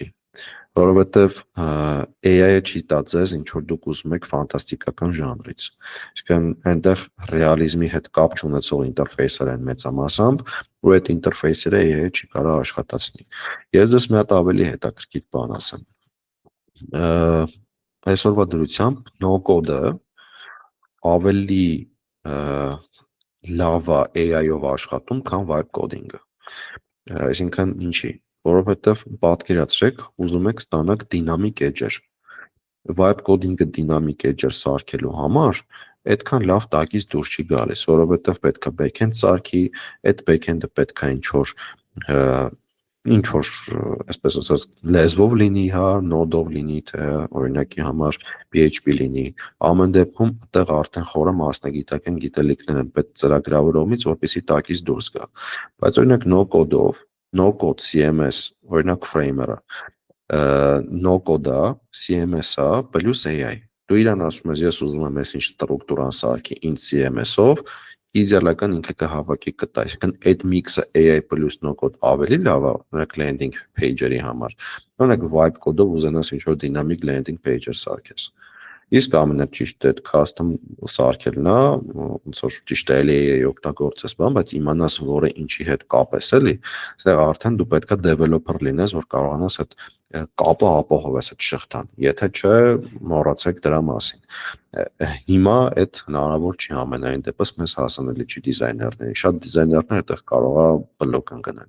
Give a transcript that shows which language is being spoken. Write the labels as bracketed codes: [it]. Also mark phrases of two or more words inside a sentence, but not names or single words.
[hy] որովհետեւ AI-ը չի տա ձեզ ինչ որ դուք ուզում եք ֆանտաստիկական ժանրից։ Այսինքն այնտեղ ռեալիզմի հետ կապ չունեցող ինտերֆեյսեր են մեծամասամբ, ու այդ ինտերֆեյսերը AI-ը չի կարող աշխատացնի։ Ես դες մի հատ ավելի հետաքրքիր բան ասեմ։ Այսօրվա դրությամբ [en] no code- [hy] ը ավելի լավ է AI-ով աշխատում, քան [en] vibe coding- [hy] ը։ Այսինքն ինչի, որովհետև պատկերացրեք, ուզում եք ստանալ դինամիկ էջեր։ [en] Vibe coding- [hy] ը դինամիկ էջեր սարքելու համար այդքան լավ տակից դուրս չի գալիս, որովհետև պետք է backend սարքի, այդ backend-ը պետք է ինչ որ ինչ որ այսպես ասած լեզվով լինի, հա, նոդով լինի, թե օրինակի համար PHP լինի, ամեն դեպքում այդտեղ արդեն խորը մասնագիտական գիտելիքներ են պետք ծրագրավորողից, որպեսզի տակից դուրս գա։ Բայց օրինակ [en] no code- [hy] ով, [en] no code CMS, [hy] օրինակ Framer-ը, [en] no code- [hy] ա, CMS-ա, [en] plus AI։ [hy] Դու իրան ասում ես, ես ուզում եմ այսինչ ստրուկտուրան սարքի ինձ CMS-ով, իդեալական ինքը կհավաքի կտա, այսինքն այդ միքսը [en] AI plus no code [hy] ավելի լավ է, օրինակ [en] landing page- [hy] երի համար։ Օրինակ [en] vibe code- [hy] ով ուզենաս ինչ-որ [en] dynamic landing [hy] page-եր սարքես։ Իսկ ամենաճիշտը այդ custom սարքելն է, ոնց որ ճիշտ է AI օգտագործես, բայց իմանաս որը ինչի հետ կապես էլի, այստեղ արդեն դու պետքա developer լինես, որ կարողանաս այդ կապը ապահովես այդ շղթան, եթե չէ մոռացեք դրա մասին։ Հիմա այդ հնարավոր չի ամենայն դեպս մեզ հասանելի չի դիզայներների, շատ դիզայներներ այդտեղ կարող է բլոկ ընկնեն,